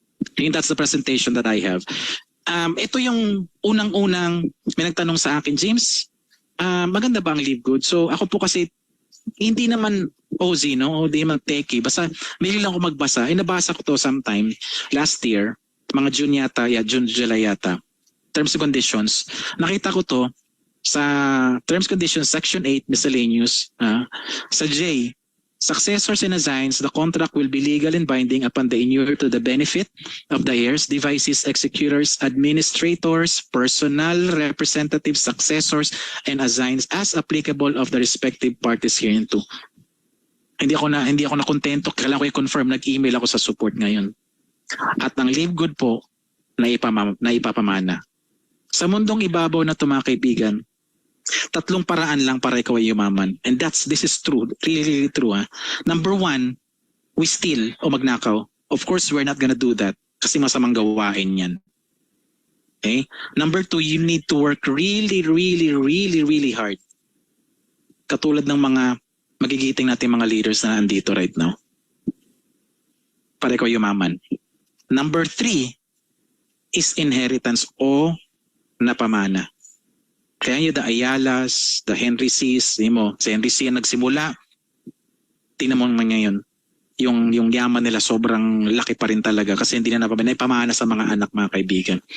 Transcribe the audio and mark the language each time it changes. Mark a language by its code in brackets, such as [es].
[en] I think that's the presentation that I have. [tl] Ito yung unang-unang may nagtanong sa akin, James, maganda ba ang Live Good? So ako po kasi hindi naman OZ, no? Hindi naman techie. Basta may lang ako magbasa. Nabasa ko to [en] sometime last year, [tl] mga June yata, June, July yata. Terms and conditions. Nakita ko to sa Terms and Conditions Section 8 Miscellaneous. [en] Sa J, successors and assigns, the contract will be legal and binding upon the inure to the benefit of the heirs, devices, executors, administrators, personnel, representatives, successors, and assigns as applicable of the respective parties hereinto. [tl] Hindi ako na kontento, kailangan ko i-confirm, nag-email ako sa support ngayon. At ang Live Good po na ipapamana. Sa mundong ibabaw na ito, mga kaibigan, 3 paraan lang para ikaw ay yumaman. [en] And this is true, really true. Number 1, we steal [tl] o magnakaw. [en] Of course, we're not gonna do that [tl] kasi masamang gawain yan. [en] Okay? Number 2, you need to work really hard. [tl] Katulad ng mga magigiting natin mga leaders na nandito [en] right now. [tl] Para ikaw yumaman. [en] Number 3 is inheritance [tl] o napamana. Kaya nyo the Ayalas, the Henry C's, si Henry C ang nagsimula, tingnan mo naman ngayon, yung yaman nila sobrang laki pa rin talaga kasi hindi na napamana sa mga anak, mga kaibigan.